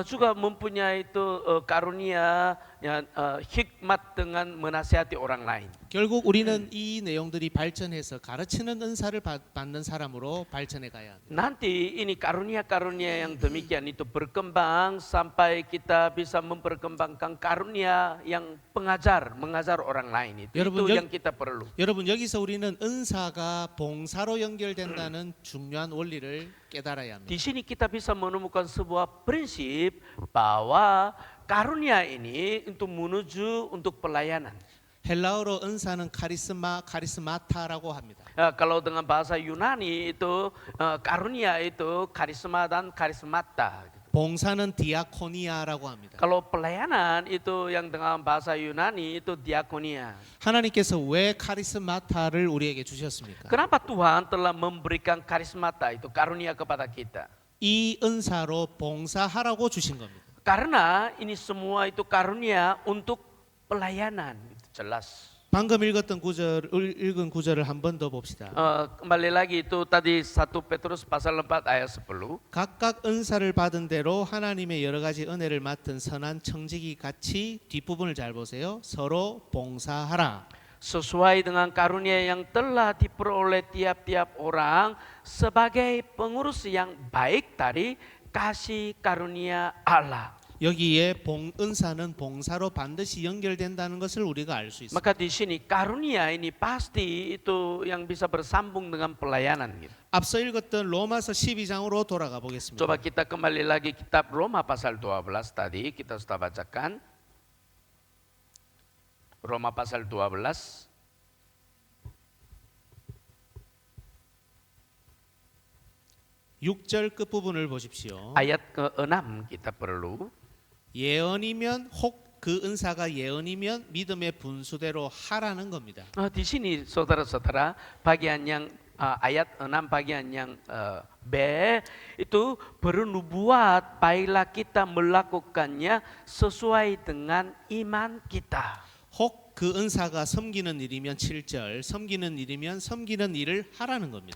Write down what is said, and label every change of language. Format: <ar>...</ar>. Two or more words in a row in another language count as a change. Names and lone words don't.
<id>Juga mempunyai itu karunia ya, hikmat dengan menasihati orang lain.</id> <ko>결국 우리는 이 내용들이 발전해서 가르치는 은사를 받는 사람으로 발전해 가야 합니다.</ko> <id>Nanti ini karunia-karunia yang demikian itu berkembang sampai kita bisa memperkembangkan karunia yang mengajar orang lain itu.</id> <ko>여러분,</ko> <id>Itu yang kita perlu.</id> <ko>여러분 여기서 우리는 은사가 봉사로 연결된다는 중요한 원리를 깨달아야 합니다.</ko> <id>Di sini kita bisa menemukan sebuah prinsip bahwa karunia ini untuk menuju untuk pelayanan.</id> <ko>헬라어로 은사는 카리스마타라고 합니다.</ko> <id>Kalau dengan bahasa Yunani itu karunia itu karisma dan karismata.</id> <ko>봉사는 디아코니아라고 합니다.</ko> <id>Kalau pelayanan itu yang dengan bahasa Yunani itu diakonia.</id> <ko>하나님께서 왜 카리스마타를 우리에게 주셨습니까?</ko> <id>Kenapa Tuhan telah memberikan karismata itu karunia kepada kita?</id> <ko>이 은사로 봉사하라고 주신 겁니다.</ko> <id>Karena ini semua itu karunia untuk pelayanan. Jelas.</id> <ko>방금 읽은 구절을 한 번 더 봅시다.</ko> <id>Kembali lagi itu tadi 1 Petrus pasal 4 ayat 10.</id> <ko>각각 은사를 받은 대로 하나님의 여러 가지 은혜를 맡은 선한 청지기 같이 뒷부분을 잘 보세요. 서로 봉사하라.</ko> <id>Sesuai dengan karunia yang telah diperoleh tiap-tiap orang sebagai pengurus yang baik dari kasih karunia Allah.</id> <ko>여기에 은사는 봉사로 반드시 연결된다는 것을 우리가 알 수 있습니다.</ko> <id>Maka di sini karunia ini pasti itu yang bisa bersambung dengan pelayanan. Gitu.</id> <ko>앞서 읽었던 로마서 12장으로 돌아가 보겠습니다.</ko> <id>Coba kita kembali lagi kitab Roma pasal 12 tadi kita sudah bacakan. Roma pasal 12.</id> <ko>(6절) 끝부분을 보십시오.</ko> <id>Ayat ke-6 kita perlu.</id> <ko>예언이면 혹 그 은사가 예언이면 믿음의 분수대로 하라는 겁니다.</ko> <id>Di sini saudara-saudara bagian yang ayat 6 bagian yang B itu bernubuat baiklah kita melakukannya sesuai dengan iman kita.</id> <ko>혹 그 은사가 섬기는 일이면 7절 섬기는 일이면 섬기는 일을 하라는 겁니다.</ko>